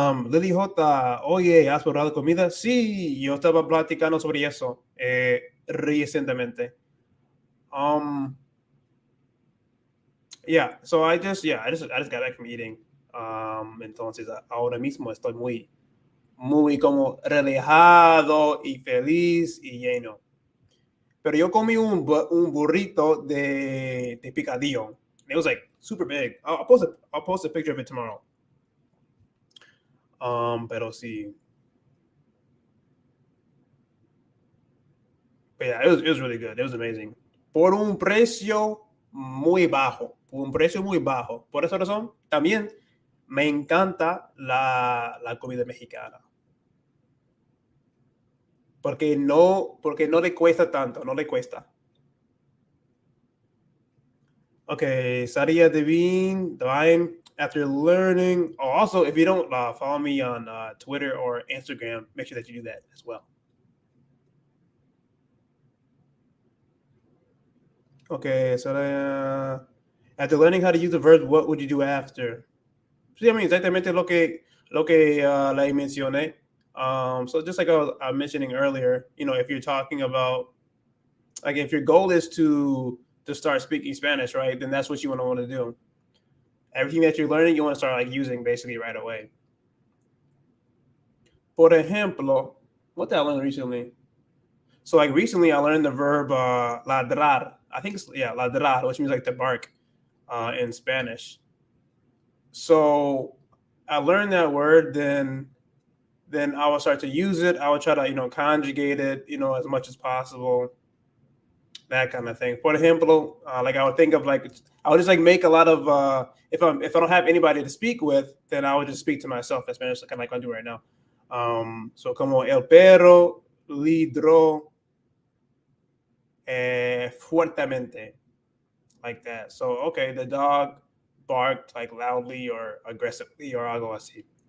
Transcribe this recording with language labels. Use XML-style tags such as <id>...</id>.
<es>Lily J, oye, ¿has probado comida? Sí, yo estaba platicando sobre eso recientemente.</es> <en>Yeah, so I just got back from eating.</en> <es>Entonces ahora mismo estoy muy como relajado y feliz y lleno. Pero yo comí un burrito de picadillo.</es> <en>It was like super big. I'll post a picture of it tomorrow.</en> <es>Pero sí.</es> <en>But yeah, it was really good. It was amazing.</en> <es>Por un precio muy bajo. Por un precio muy bajo. Por esa razón, también me encanta la comida mexicana. Porque no le cuesta tanto, no le cuesta.</es> <en>Okay, Sadia Divine, after learning. Oh, also, if you don't follow me on Twitter or Instagram, make sure that you do that as well. Okay, so after learning how to use the verbs, what would you do after?</en> <es>Sí,</es> <en>I mean,</en> <es>exactamente lo que like mencioné.</es> <en>So just like I was mentioning earlier, if you're talking about, like, if your goal is to start speaking Spanish, right, then that's what you want to do. Everything that you're learning, you want to start like using basically right away.</en> <es>Por ejemplo,</es> <en>what did I learn recently? So like recently, I learned the verb ladrar. I think ladrar, which means like to bark in Spanish. So I learned that word, then I will start to use it. I will try to conjugate it as much as possible, that kind of thing. For ejemplo, like I would think of like I would just like make a lot of if I don't have anybody to speak with, then I would just speak to myself in Spanish, kind of like I'm doing right now.</en> <es>So como el perro ladró fuertemente,</es> <en>like that. So okay, the dog barked like loudly or aggressively or</en> <es>algo así.</es>